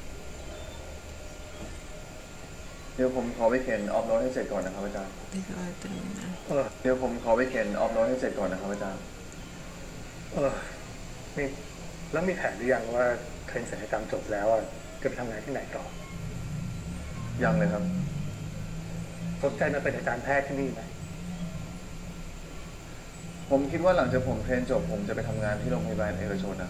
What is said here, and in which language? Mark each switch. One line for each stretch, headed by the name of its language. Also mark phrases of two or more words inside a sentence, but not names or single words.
Thai: เดี๋ยวผมขอไปเขียนออฟโน้ตให้เสร็จก่อนนะครับอาจารย์
Spanish: Deja de terminar.
Thai: เดี๋ยวผมขอไปเขียนออฟโน้ตให้เสร็จก่อนนะครับอาจารย์ นี่แล้วมีแผนหรือยังว่าเทรนศัลยกรรมจบแล้วอะจะไปทำงานที่ไหนต่อ ยังเลยครับ สนใจมาเป็นอาจารย์แพทย์ที่นี่ไหม ผมคิดว่าหลังจากผมเทรนจบผมจะไปทำงานที่โรงพยาบาลเอกชนนะครับ